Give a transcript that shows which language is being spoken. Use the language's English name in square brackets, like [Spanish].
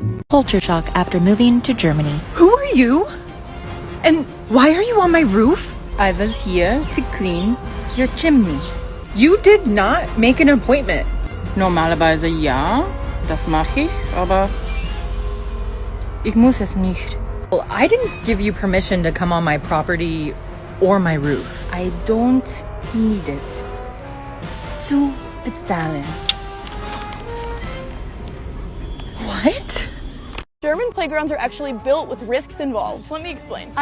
[English] Culture shock after moving to Germany. Who are you? And why are you on my roof? I was here to clean your chimney. You did not make an appointment. [German] Normalerweise ja, das mache ich, aber ich muss es nicht. [English] Well, I didn't give you permission to come on my property or my roof. I don't need it. [German] Zu bezahlen. [English] What? German playgrounds are actually built with risks involved. Let me explain.